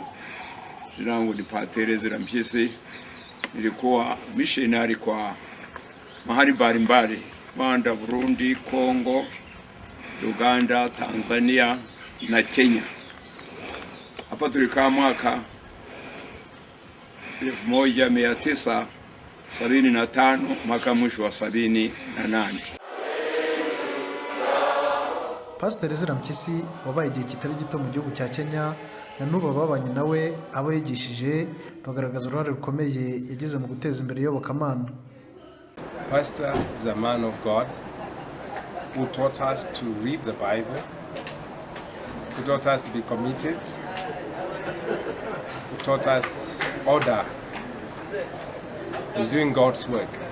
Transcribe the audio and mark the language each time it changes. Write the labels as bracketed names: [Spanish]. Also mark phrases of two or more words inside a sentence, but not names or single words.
[Swahili] Jina langu ni Pastor Ezra Mpyisi. Nilikuwa missionary kwa mahali mbalimbali, Rwanda, Burundi, Kongo, Uganda, Tanzania na Kenya. Hapa tulikaa mwaka 1975 mpaka mwisho wa 78. [Kinyarwanda] Pastor Ezra Mpyisi wabaye igihe kitari gito mu gihugu cya Kenya na n'ubu babanye nawe abo yigishije bagaragaza uruhare rukomeye yagize mu guteza imbere iyobokamana. [English] Pastor is a man of God who taught us to read the Bible, who taught us to be committed, who taught us order in doing God's work.